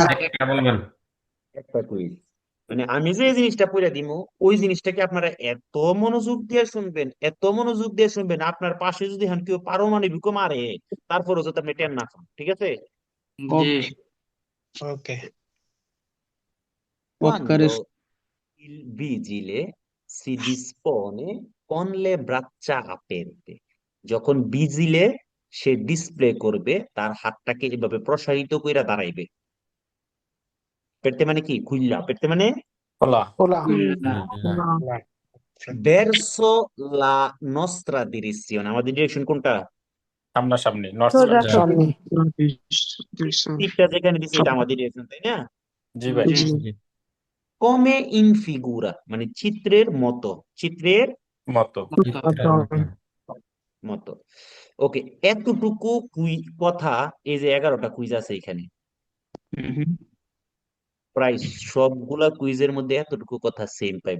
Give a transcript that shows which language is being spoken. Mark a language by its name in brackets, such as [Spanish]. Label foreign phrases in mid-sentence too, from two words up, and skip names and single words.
[Bangla] একটা বলবেন একটা কুইজ। মানে আমি যে জিনিসটা পড়ে দিব ওই জিনিসটাকে আপনারা এত মনোযোগ দিয়ে শুনবেন, এত মনোযোগ দিয়ে শুনবেন, আপনার পাশে যদি হন কেউ পারমাণবিক মারে তারপরও যাতে আপনি টেন না খান, ঠিক আছে? ওকে [Italian] Quando il vigile si dispone con le braccia aperte, [Bangla] যখন বিজিলে সে ডিসপ্লে করবে তার হাতটাকে এভাবে প্রসারিত কইরা দাঁড়াইবে। পেরতে মানে কি? খুইল্লা পেরতে মানে খোলা খোলা [Italian] verso la nostra direzione, [Bangla] আমাদের ডিরেকশন কোনটা? সামনাসামনি নর্থ সামনে টিকটা যেখানে দিছে এটা আমাদের ডিরেকশন, তাই না? জি ভাই [Italian] come in figura [Bangla] মানে চিত্রের মতো, চিত্রের মতো মতো। ওকে, এতটুকু কথা, এই যে 11টা কুইজ আছে এখানে, প্রায় সবগুলা কুইজের মধ্যে এতটুকু কথা সেম পাইবে।